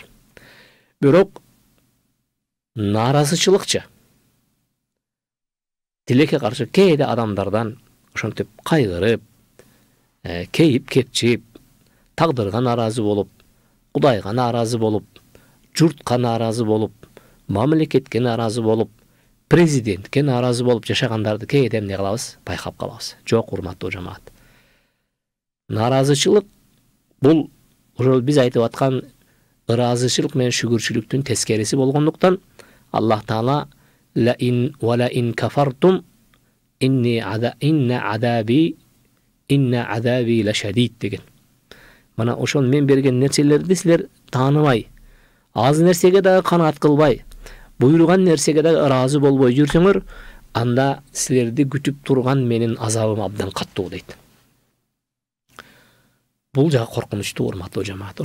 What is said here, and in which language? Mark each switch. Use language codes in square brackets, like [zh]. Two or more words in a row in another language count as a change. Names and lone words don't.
[ky] Бирок нааразычылыкчы, тилекке каршы кээде адамдардан ошентип кайгырып, кейип кепчип, тагдырга нааразы болуп, Кудайга нааразы болуп, журтка нааразы болуп, мамлекетке нааразы болуп, президентке нааразы болуп жашагандарды кээде эмне кылабыз? Байкап калабыз. Жок, урматтуу жамаат. Нааразычылык бул ошол биз айтып аткан ыраазычылык менен шүгүрчүлүктүн тескериси болгондуктан Аллах Таала [ar] لئن كفرتم إن عذابي لشديد [ky] деген. Мана ошол мен берген нерселерди силер тааныбай, аз нерсеге дагы канаат кылбай, буйруган нерсеге дагы ыраазы болбой жүрсөңөр, анда силерди күтүп турган менин азабым абдан каттуу дейт. Бул жагы коркунучтуу, урматтуу жамаат.